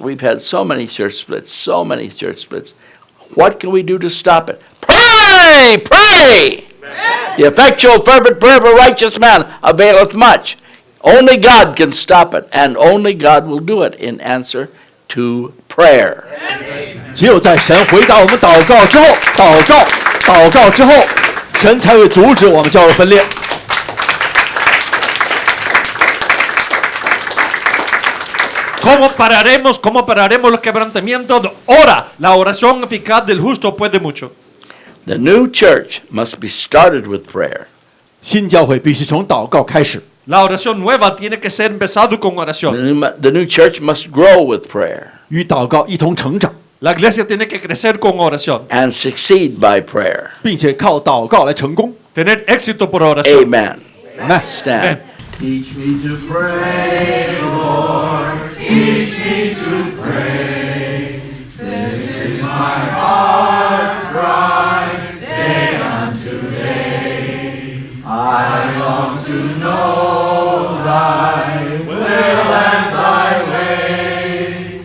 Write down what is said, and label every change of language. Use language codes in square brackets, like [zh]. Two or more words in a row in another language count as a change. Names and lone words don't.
[en] We've had so many church splits, so many church splits. What can we do to stop it? Pray! Pray! The effectual, fervent prayer of a righteous man availeth much. Only God can stop it, and only God will do it in answer to prayer. [zh] 只有在神回答我们祷告之后，祷告之后，神才会阻止我们教会分裂。 [es] ¿Cómo pararemos los quebrantamientos? Ora, la oración eficaz del justo puede mucho. [en] The new church must be started with prayer. [zh] 新教会必须从祷告开始， [es] La oración nueva tiene que ser empezado con oración. [en] The new church must grow with prayer [zh] 与祷告一同成长， [es] La iglesia tiene que crecer con oración, [en] and succeed by prayer. [zh] 并且靠祷告来成功。 [es] tener éxito por oración. [en] Amen. Amen. Stand. Amen. Teach me to pray, Lord. Teach me to pray. This is my heart cry, day unto day. I long to know thy will and thy way.